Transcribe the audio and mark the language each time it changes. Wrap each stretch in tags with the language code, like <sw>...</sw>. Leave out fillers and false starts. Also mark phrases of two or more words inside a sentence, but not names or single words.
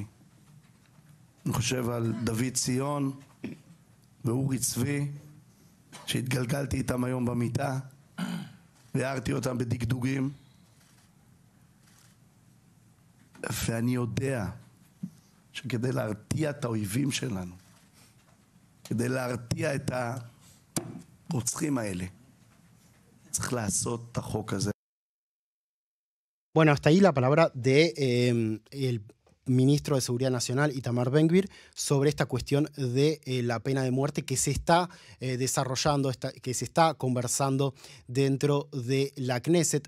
<he>אני חושב על דוד ציון ואורי צבי, שהתגלגלתי איתם היום במיטה, והערתי אותם בדגדוגים. ואני יודע שכדי להרתיע את האויבים שלנו, כדי להרתיע את הרוצחים האלה, צריך לעשות את החוק הזה.</he> <es>Bueno, hasta ahí la palabra de el ministro de Seguridad Nacional, Itamar Ben-Gvir, sobre esta cuestión de la pena de muerte que se está desarrollando, que se está conversando dentro de la Knesset.</es>